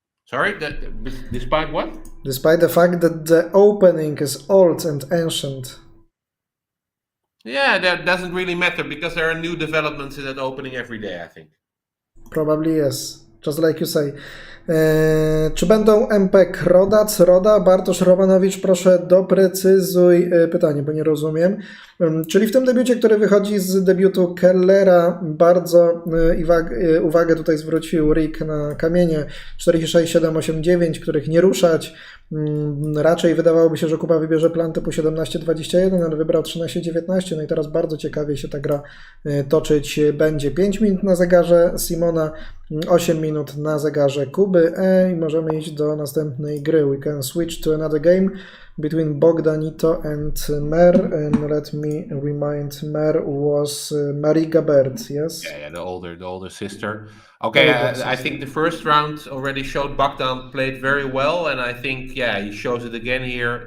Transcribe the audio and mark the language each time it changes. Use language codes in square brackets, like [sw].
[en] Sorry, despite what? Despite the fact that the opening is old and ancient. Yeah, that doesn't really matter because there are new developments in that opening every day, I think. Probably yes, just like you say. [pl] Czy będą MP Krodac, Roda? Bartosz Romanowicz, proszę doprecyzuj pytanie, bo nie rozumiem. Czyli w tym debiucie, który wychodzi z debiutu Kellera, bardzo uwagę tutaj zwrócił Rick na kamienie 46, 7, 8, 9, których nie ruszać. Raczej wydawałoby się, że Kuba wybierze plan typu 17-21, ale wybrał 13-19. No i teraz bardzo ciekawie się ta gra toczyć będzie. 5 minut na zegarze Simona, 8 minut na zegarze Kuby i możemy iść do następnej gry. [en] We can switch to another game between Bogdanito and Mer. And let me remind, Mer was Marie Gabert, yes? Yeah, the older sister. Okay, I think the first round already showed Bogdan played very well, and I think he shows it again here.